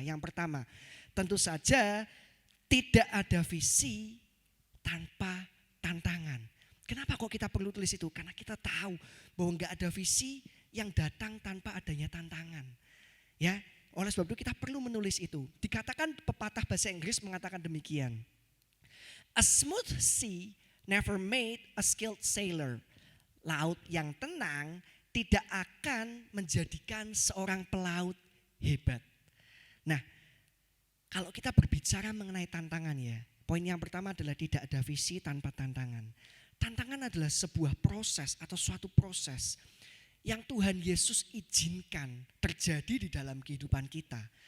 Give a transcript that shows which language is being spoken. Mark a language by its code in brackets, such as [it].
[id] Yang pertama, tentu saja tidak ada visi tanpa tantangan. Kenapa kok kita perlu tulis itu? Karena kita tahu bahwa enggak ada visi yang datang tanpa adanya tantangan. Ya, oleh sebab itu kita perlu menulis itu. Dikatakan pepatah bahasa Inggris mengatakan demikian. [en] A smooth sea never made a skilled sailor. [id] Laut yang tenang tidak akan menjadikan seorang pelaut hebat. Nah, kalau kita berbicara mengenai tantangan ya, poin yang pertama adalah tidak ada visi tanpa tantangan. Tantangan adalah sebuah proses atau suatu proses yang Tuhan Yesus izinkan terjadi di dalam kehidupan kita.